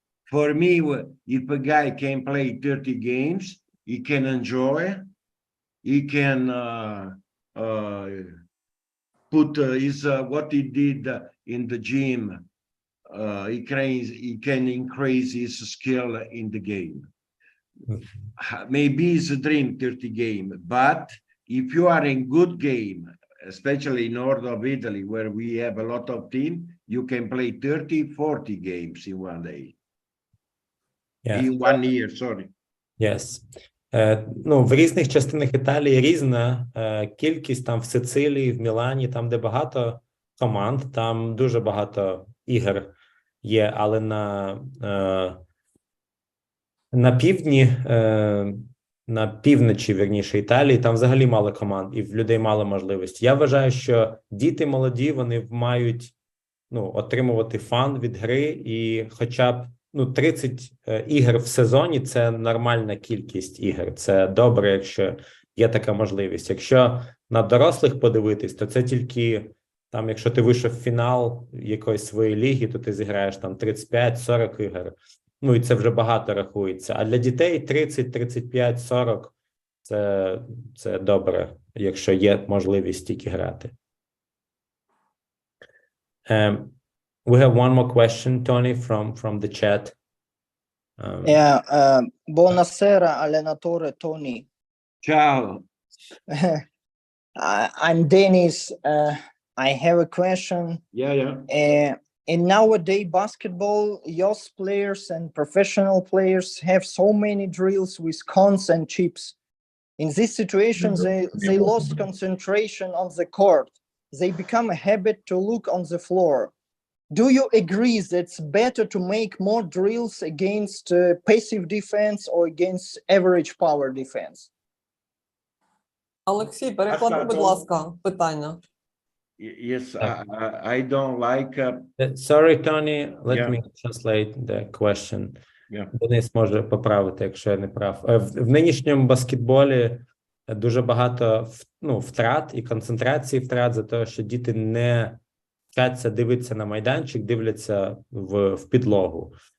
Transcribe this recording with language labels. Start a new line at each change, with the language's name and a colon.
English: For me, if a guy can play 30 games, he can enjoy, he can put his what he did in the gym, he can increase his skill in the game. Maybe it's a dream 30 game, but if you are in good game, especially north of Italy, where we have a lot of team, you can play 30, 40 games in one day. Yeah. In 1 year, sorry. Yes.
Ukrainian: Ну, в різних частинах Італії різна кількість, там в Сицилії, в Мілані, там, де багато команд, там дуже багато ігор є, але на півдні, на півночі, вірніше, Італії, там взагалі мало команд і в людей мало можливості. Я вважаю, що діти молоді, вони мають отримувати фан від гри, і хоча б 30 ігор в сезоні – це нормальна кількість ігор. Це добре, якщо є така можливість. Якщо на дорослих подивитись, то це тільки, там, якщо ти вийшов в фінал якоїсь своєї ліги, то ти зіграєш там 35-40 ігор. Ну, і це вже багато рахується. А для дітей 30, 35, 40 – це добре, якщо є можливість тільки грати.
English: We have one more question, Tony, from the chat.
Italian: Buonasera, allenatore Tony. Ciao.
English: I'm Dennis. I have a question. Yeah. In nowadays basketball, youth players and professional players have so many drills with cons and chips. In this situation, they lost concentration on the court. They become a habit to look on the floor. Do you agree that it's better to make more drills against passive defense or against average power defense?
Ukrainian: Олексій, переклади, будь ласка, питання.
English: Yes, I don't like... Sorry, Tony, let me translate the question.
Ukrainian: Денис може поправити, якщо я не прав. В нинішньому баскетболі дуже багато втрат і концентрації втрат за те, що діти не вчаться дивитися на майданчик, дивляться в підлогу.